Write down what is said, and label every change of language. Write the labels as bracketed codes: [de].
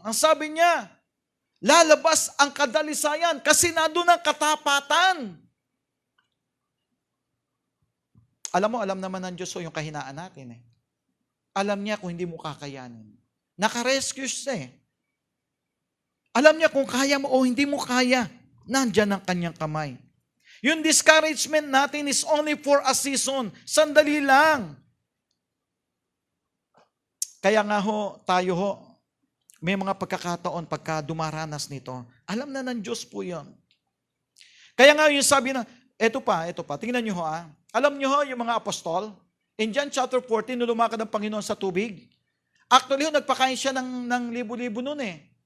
[tl] Ang sabi niya, lalabas ang kadalisayan kasi nandun ang katapatan. Alam naman ng Diyos yung kahinaan natin eh. Alam niya kung hindi mo kakayanin. Nakarescue siya eh. Alam niya kung kaya mo o hindi mo kaya. Nandyan ang kanyang kamay. Yung [en] discouragement natin is only for a season. [tl] Sandali lang. Kaya nga ho, tayo ho, may mga pagkakataon pagka dumaranas nito, alam na ng Diyos po yun. Kaya nga yung sabi na, eto pa, tingnan nyo ho ah. Alam nyo ho, yung mga apostol, in John chapter 14, nung lumakad ang Panginoon sa tubig, actually ho, nagpakain siya ng libo-libo nun eh.